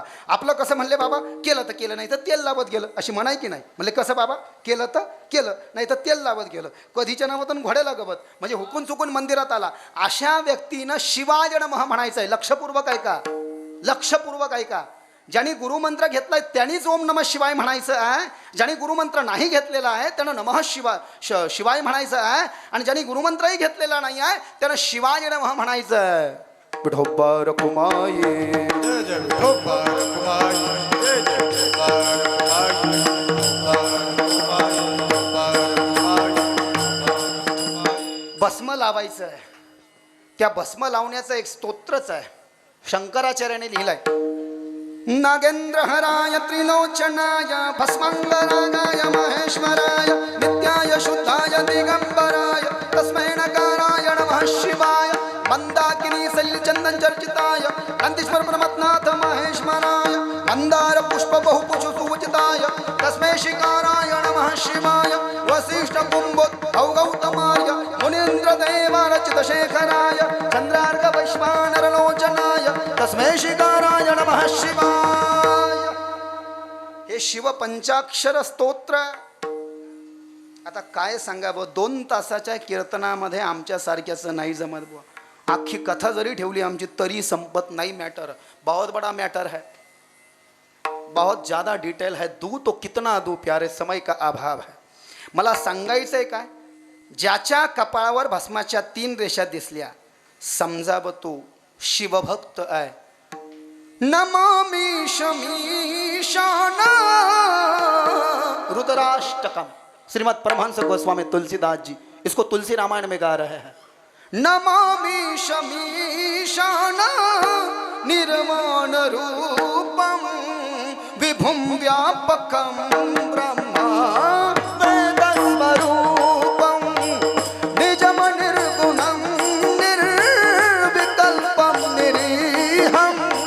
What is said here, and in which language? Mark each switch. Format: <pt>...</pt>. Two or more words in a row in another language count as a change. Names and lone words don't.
<mr>आपलं कसं म्हणले बाबा, केलं तर केलं, नाही तर तेल लावत गेलं, अशी म्हणाय की नाही. म्हणले कसं बाबा, केलं तर केलं, नाही तर तेल लावत गेलं, कधीच्या नावातून घोड्याला गवत, म्हणजे हुकून चुकून मंदिरात आला. अशा व्यक्तीनं</mr> <sa>शिवाय नमः</sa> <mr>म्हणायचं आहे. लक्षपूर्वक ऐका, लक्षपूर्वक ऐका. ज्यांनी गुरुमंत्र घेतलाय त्यांनीच</mr> <sa>ओम नमः शिवाय</sa> <mr>म्हणायचं आहे. ज्यांनी गुरुमंत्र नाही घेतलेला आहे त्यानं</mr> <sa>नमः शिवाय</sa> <mr>म्हणायचं आहे. आणि ज्यांनी गुरुमंत्रही घेतलेला नाही आहे त्यानं</mr> <sa>शिवाय नमः</sa> <mr>म्हणायचं आहे. विठोबा रखुमाई, जय जय विठोबा रखुमाई, जय जय विठोबा रखुमाई, भस्म लावायचं आहे. त्या भस्म लावण्याचं एक स्तोत्रच आहे, शंकराचार्याने लिहिलंय.</mr> <sa>नागेंद्रहराय त्रिलोचनाय भस्मंगरागाय महेश्वराय नित्याय शुद्धाय दिगंबराय तस्मै नकाराय नमः शिवाय मंदाकिनी सलिलचंदन चर्चिताय नंदीश्वर परमनाथ महेश्वराय मंदार पुष्प बहुपुष सुवचिताय तस्मै शिकाराय नमः शिवाय वसिष्ठ कुंभोद्भव गौतमाय मुनीन्द्र देवारचित शेखराय चंद्रार्क वैश्वानर लोचनाय तस्मै शिकाराय नमः शिवाय.</sa> <mr>हे शिव पंचाक्षर स्तोत्र. आता काय सांगावं, 2 तासाच्या कीर्तनामध्ये आमच्या सारख्याचं नाही जमत बुवा. अख्खी कथा जरी ठेवली आमची तरी संपत नाही.</mr> <hi>मॅटर बहुत बड़ा मैटर है, बहुत ज़्यादा डिटेल है. दू तो कितना दू प्यारे, समय का अभाव है.</hi> <mr>मला सांगायचं आहे काय, ज्याच्या कपाळावर भस्माच्या 3 रेषा दिसल्या समजावं तो शिवभक्त आहे.</mr> <sa>नमामि शमीशाना</sa> <hi>रुद्राष्टकम, श्रीमद परमहंस गोस्वामी तुलसीदास जी इसको तुलसी रामायण में गा रहे हैं.</hi> <sa>नमामि शमीशाना निर्वाण रूपम विभुम व्यापकम ब्रह्मा वेदस्वरूपम निजम निर्गुणम निर्विकल्पम निरीहम</sa>